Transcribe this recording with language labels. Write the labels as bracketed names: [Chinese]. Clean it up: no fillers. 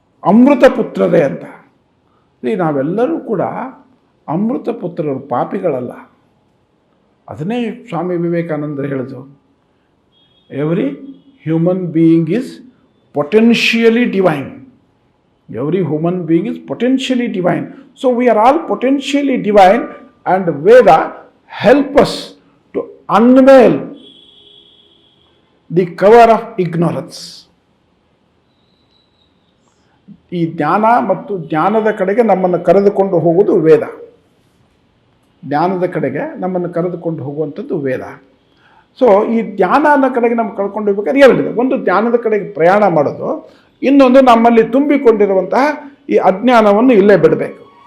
[Kannada] ಅಮೃತ ಪುತ್ರರೇ ಅಂತ. ನಾವೆಲ್ಲರೂ ಕೂಡ ಅಮೃತ ಪುತ್ರರು, ಪಾಪಿಗಳಲ್ಲ. ಅದನ್ನೇ ಸ್ವಾಮಿ ವಿವೇಕಾನಂದರು ಹೇಳಿದ್ರು, [English] Every human being is potentially divine. Every human being is potentially divine. So we are all potentially divine, and Veda help us to unveil the cover of ignorance. [Kannada] ಈ ಜ್ಞಾನ ಮತ್ತು ಜ್ಞಾನದ ಕಡೆಗೆ ನಮ್ಮನ್ನು ಕರೆದುಕೊಂಡು ಹೋಗುವುದು ವೇದ. ಜ್ಞಾನದ ಕಡೆಗೆ ನಮ್ಮನ್ನು ಕರೆದುಕೊಂಡು ಹೋಗುವಂಥದ್ದು ವೇದ. ಸೊ ಈ ಜ್ಞಾನದ ಕಡೆಗೆ ನಮ್ಗೆ ಕಳ್ಕೊಂಡು ಹೋಗ್ಬೇಕಾದ್ರೆ ಎರಡಿದೆ. ಒಂದು ಜ್ಞಾನದ ಕಡೆಗೆ ಪ್ರಯಾಣ ಮಾಡೋದು, ಇನ್ನೊಂದು ನಮ್ಮಲ್ಲಿ ತುಂಬಿಕೊಂಡಿರುವಂತಹ ಈ ಅಜ್ಞಾನವನ್ನು ಇಲ್ಲೇ ಬಿಡಬೇಕು.